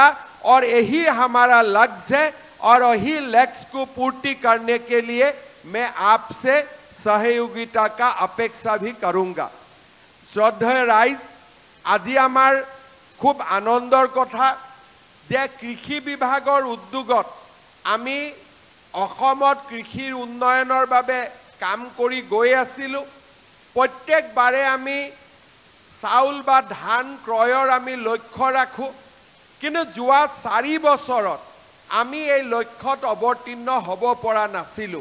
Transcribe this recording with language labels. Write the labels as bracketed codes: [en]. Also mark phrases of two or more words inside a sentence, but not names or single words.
[hi] और यही हमारा लक्ष्य है और यही लक्ष्य को पूर्ति करने के लिए मैं आपसे सहयोगिता का अपेक्षा भी करूंगा। श्रद्धेय राइज, [as] আজি আমাৰ খুব আনন্দৰ কথা যে কৃষি বিভাগৰ উদ্যোগত আমি অসমত কৃষিৰ উন্নয়নৰ বাবে কাম কৰি গৈ আছিলোঁ। প্ৰত্যেকবাৰে আমি চাউল বা ধান ক্ৰয়ৰ আমি লক্ষ্য ৰাখোঁ, কিন্তু যোৱা 4 বছৰত আমি এই লক্ষ্যত অৱতীৰ্ণ হ'ব পৰা নাছিলোঁ।